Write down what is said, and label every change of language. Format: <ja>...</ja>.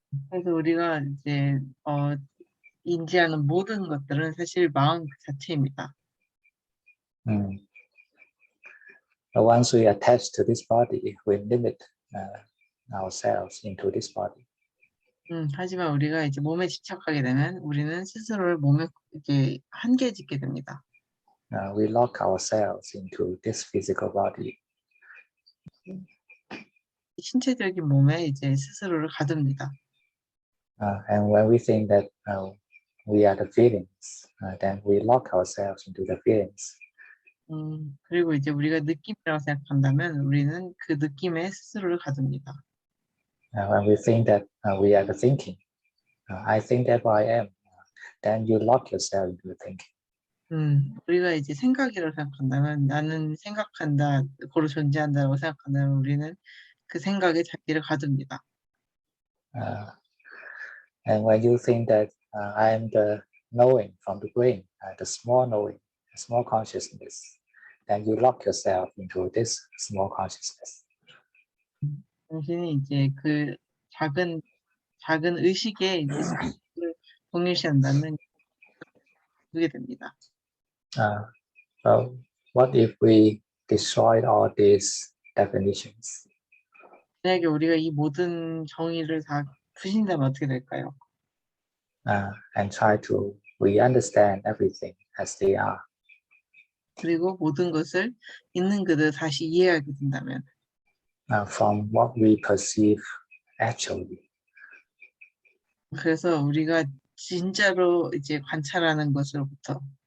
<ko>그래서 우리가 이제 인지하는 모든 것들은 사실 마음 그 자체입니다.</ko> <en>But once we attach to this body, we limit ourselves into this body.</en> <ko>하지만 우리가 이제 몸에 집착하게 되면 우리는 스스로를 몸에 이렇게 한계 짓게 됩니다.</ko> <en>We lock ourselves into this physical body.</en> <ko>신체적인 몸에 이제 스스로를 가둡니다.</ko> <en>And when we think that we are the feelings, then we lock ourselves into the feelings.</en> <ko>그리고 이제 우리가 느낌이라고 생각한다면 우리는 그 느낌에 스스로를 가둡니다.</ko> <en>When we think that we are the thinking, I think that I am, then you lock yourself into the thinking.</en> <ko>우리가 이제 생각이라고 생각한다면 나는 생각한다, 고로 존재한다고 생각한다면 우리는 그 생각에 자기를 가둡니다.</ko> <en>And when you think that I am the knowing from the brain, the small knowing, the small consciousness, then you lock yourself into this small consciousness.</en> <ko>당신이 이제 그 작은 의식에 이제 스스로를 동일시한다면 그게 됩니다.</ko> <en>So what if we destroyed all these definitions?</en> <ko>만약에 우리가 이 모든 정의를 다 푸신다면 어떻게 될까요?</ko> <en>And try to re-understand everything as they are.</en> <ko>그리고 모든 것을 있는 그대로 다시 이해하게 된다면</ko> <en>From what we perceive actually.</en> <ko>그래서 우리가 진짜로 이제 관찰하는 것으로부터</ko>